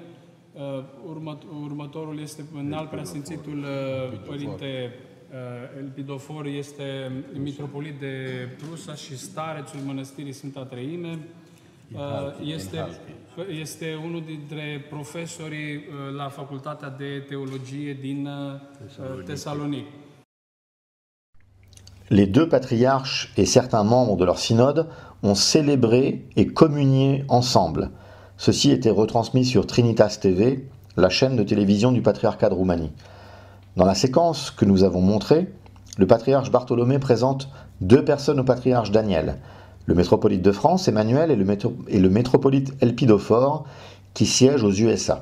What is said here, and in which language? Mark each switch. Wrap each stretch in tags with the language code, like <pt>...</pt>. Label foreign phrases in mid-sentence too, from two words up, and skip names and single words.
<ro>Următorul este înalt preasfințitul Părinte Elpidofor, este mitropolit de Prusa și starețul Mănăstirii Sfânta Treime. Este unul dintre profesorii la Facultatea de Teologie din Thessalonique.</ro> <fr>Les deux patriarches et certains membres de leur synode ont célébré et communié ensemble. Ceci était retransmis sur Trinitas TV, la chaîne de télévision du patriarcat de Roumanie. Dans la séquence que nous avons montrée, le patriarche Bartholomé présente deux personnes au patriarche Daniel, le métropolite de France, Emmanuel, et le métropolite Elpidophore, qui siège aux USA.</fr>